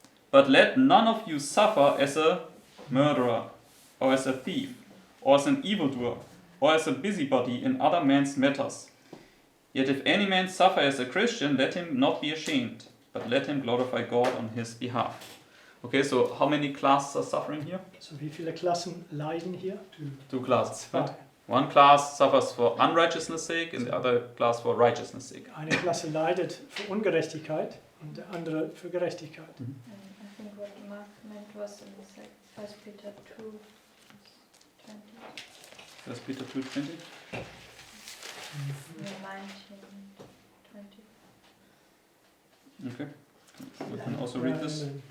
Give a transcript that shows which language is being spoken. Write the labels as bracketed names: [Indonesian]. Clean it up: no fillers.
[English] But let none of you suffer as a murderer, or as a thief, or as an evildoer, or as a busybody in other men's matters. Yet if any man suffer as a Christian, let him not be ashamed, but let him glorify God on his behalf. Okay, so how many classes are suffering here? [German] So wie viele Klassen leiden hier? [English] Two classes. Right? [German] Zwei. [English] One class suffers for unrighteousness' sake, and the other class for righteousness' sake. [German] Eine Klasse leidet für Ungerechtigkeit und der andere für Gerechtigkeit. [English] And I think what Mark meant was in 1 Peter 2, 20, 1 Peter 2:20. no, 19, 20. Okay. We can also read this.